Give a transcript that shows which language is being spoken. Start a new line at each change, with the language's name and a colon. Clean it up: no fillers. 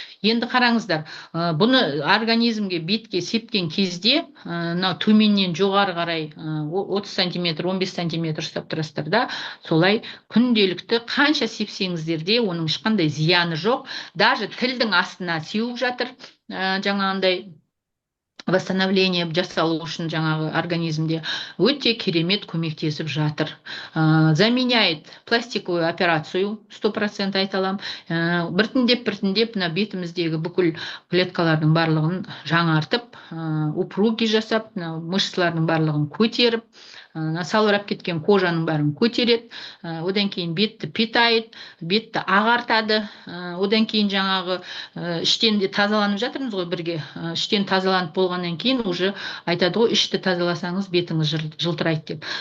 Kazakh: Енді қараңыздар, бұны организмге, бетке сепкен кезде, төменнен жоғары қарай 30 сантиметр, 15 сантиметр ұстап тұрасыздар да, солай күнделікті қанша сепсеңіздер де оның ешқандай зияны жоқ. Даже тілдің астына сеуіп жатыр, жаңағындай восстановление жасалу үшін жаңағы организмде өте керемет көмектесіп жатыр.
Russian: Заменяет пластиковую операцию, 100%
Kazakh: айталам. Біртіндеп бетіміздегі бүкіл клеткалардың барлығын жаңартып, упруги жасап, мышцалардың барлығын көтеріп, салбырап кеткен кожаның бәрін көтереді, одан кейін бетті питает, бетті ағартады, одан кейін жаңағы іштен де тазаланып жатырмыз ғой бірге, іштен тазаланып болғаннан кейін уже айтады ғой, ішті тазаласаңыз бетіңіз жылтырайды деп.